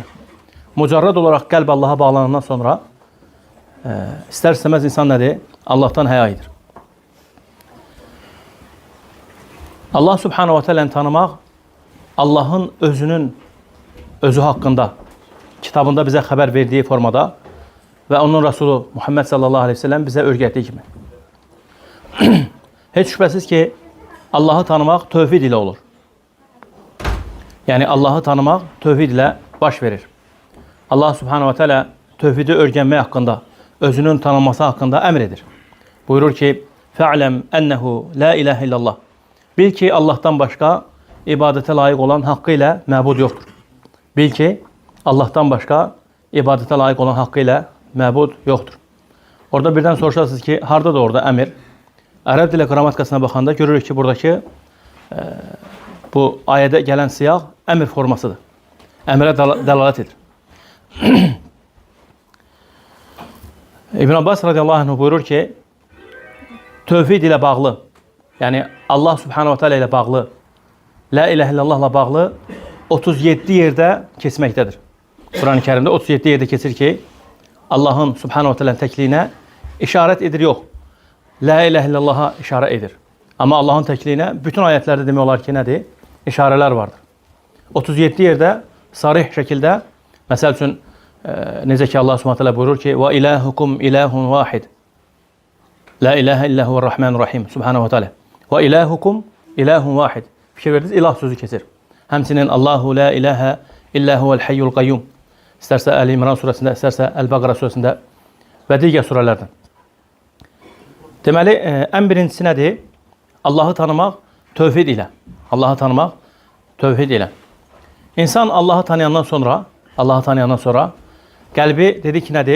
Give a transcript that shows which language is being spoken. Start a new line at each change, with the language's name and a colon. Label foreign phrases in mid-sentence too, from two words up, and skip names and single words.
Azerbaijani: Mücərrəd olaraq qəlb Allah'a bağlanandan sonra istər-istəməz insan nədir? Allah'tan həya edir. Allah
Arabic: سبحانه وتعالى
Azerbaijani: tanımaq Allah'ın özü haqqında kitabında bize xəbər verdiği formada ve onun Resulü Muhammed
Arabic: صلى الله عليه وسلم
Azerbaijani: bize öyrətdiyi kimi. Heç şübhəsiz ki Allah'ı tanımaq tövhid ile olur. Yani Allah'ı tanımaq tövhid ile baş verir. Allah
Arabic: سبحانه وتعالى
Azerbaijani: tövhidi öyrənmək haqqında, özünün tanınması haqqında əmr edir.
Arabic: Buyurur ki: "فاعلم أنه لا إله إلا الله."
Turkish: Bil ki Allah'tan başka ibadete layık olan hakkıyla məbud yoktur. Bil ki Allah'tan başka ibadete layık olan hakkıyla məbud yoktur.
Azerbaijani: Orada birden soruşarsınız ki harda da orada emir. Ərəb dili qrammatikasına baxanda görürük ki buradaki bu ayədə gələn siyaq emir formasıdır. Əmrə dəlalət edir. İbn Abbas
Arabic: رضي الله عنه
Azerbaijani: buyurur ki tövhid ile bağlı, yani Allah
Arabic: سبحانه وتعالى
Azerbaijani: ile bağlı,
Arabic: لا إله إلا الله
Azerbaijani: bağlı 37 yerde kesməkdədir. Kur'an-ı Kerim'de 37 yerde kesir ki Allah'ın
Arabic: سبحانه وتعالى
Azerbaijani: təkliyinə işaret edir, yok.
Arabic: لا إله إلا الله
Azerbaijani: işaret edir. Ama Allah'ın təkliyinə bütün ayetlerde demək olar ki nədir? İşareler vardır. 37 yerde sarih şekilde, məsəl üçün necə ki Allah
Arabic: سبحانه وتعالى
Azerbaijani: buyurur ki
Arabic: وإلهكم إله واحد. لا إله إلا هو الرحمن الرحيم سبحانه وتعالى. وإلهكم إله واحد.
Azerbaijani: Fikir verdiniz, ilah sözü kesir. Həmçinin
Arabic: الله لا إله إلا هو الحي القيوم.
Azerbaijani: İstərsə Ali İmran surəsində, istərsə Əl-Bəqara surəsində və digər surələrdən. Deməli, ən birincisi nədir? Allah'ı tanımaq tövhid ilə. Allah'ı tanımaq tövhid ilə. İnsan Allah'ı tanıyandan sonra qəlbi dedik ki nədir?